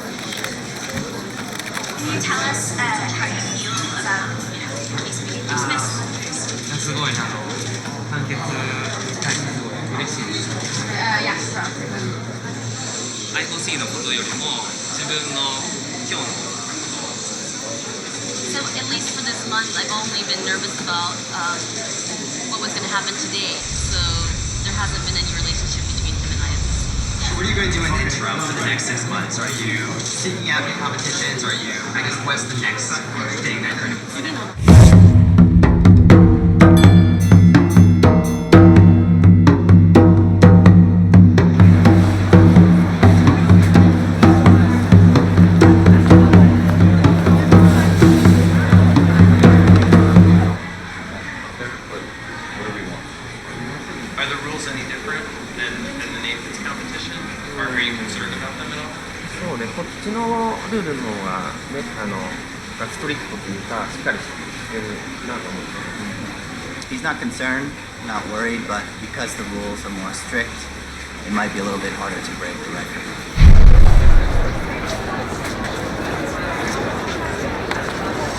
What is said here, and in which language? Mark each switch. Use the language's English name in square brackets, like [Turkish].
[English] Can you tell us how you feel about these being dismissed? [Japanese] すごい判決に対してすごい嬉しいです。 [English] Yeah, [Japanese] IFC のことよりも自分の今日のこと。 [English] So at least for this month, I've only been nervous about what was going to happen today. So there hasn't been any relationship between him and IFC. So what are you going to do in the interim for the next 6 months? Are you seeking out new competitions? Are you, I guess, what's the next thing that you're going to compete in? Are the rules any different than the Nathan's competition? Or are you concerned about them at all? [Japanese] そうね、こっちのルールの方がね、ストリクトというかしっかりしてるなと思って。 [English] He's not concerned, not worried, but because the rules are more strict, it might be a little bit harder to break the record.